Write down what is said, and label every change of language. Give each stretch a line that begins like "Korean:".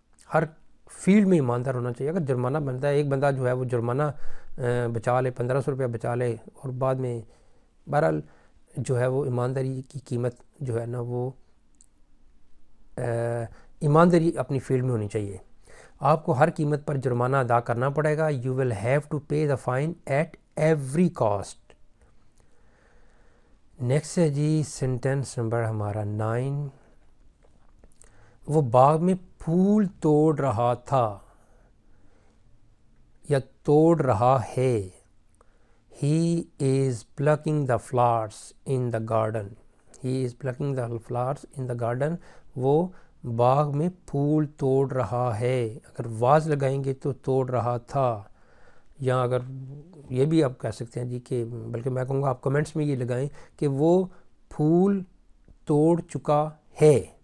Urdu: ہر field میں ایماندار ہونا چاہیے. اگر جرمانہ بنتا ہے، ایک بندہ جو ہے وہ جرمانہ بچا لے، 1500 روپیہ بچا لے، اور بعد میں بہرحال جو ہے وہ ایمانداری کی قیمت جو ہے نا وہ ایمانداری اپنی فیلڈ میں ہونی چاہیے. آپ کو ہر قیمت پر جرمانہ ادا کرنا پڑے گا.
English: You will have to pay the fine at every cost.
Urdu: Next ہے جی سینٹینس نمبر ہمارا 9. وہ باغ میں پھول توڑ رہا تھا یا توڑ رہا ہے.
English: He is plucking the flowers in the garden. He is plucking the flowers in the garden.
Urdu: وہ باغ میں پھول توڑ رہا ہے. اگر واز لگائیں گے تو توڑ رہا تھا، یا اگر یہ بھی آپ کہہ سکتے ہیں جی کہ بلکہ میں کہوں گا آپ کمنٹس میں یہ لگائیں کہ وہ پھول توڑ چکا ہے.